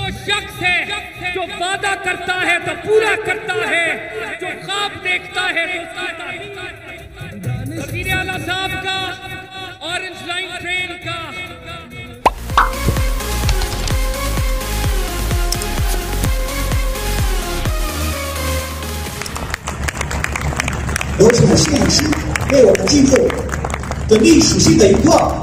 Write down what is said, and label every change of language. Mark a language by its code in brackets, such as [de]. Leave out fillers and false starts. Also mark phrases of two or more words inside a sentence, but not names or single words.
[ur] شخص ہے جو وعدہ کرتا ہے تو پورا کرتا ہے، جو خواب دیکھتا ہے تو اس کی تعریف. وزیر اعلیٰ صاحب کا اورنج لائن ٹرین کا [zh] 有请摄影师为我们记录这历史性的一刻。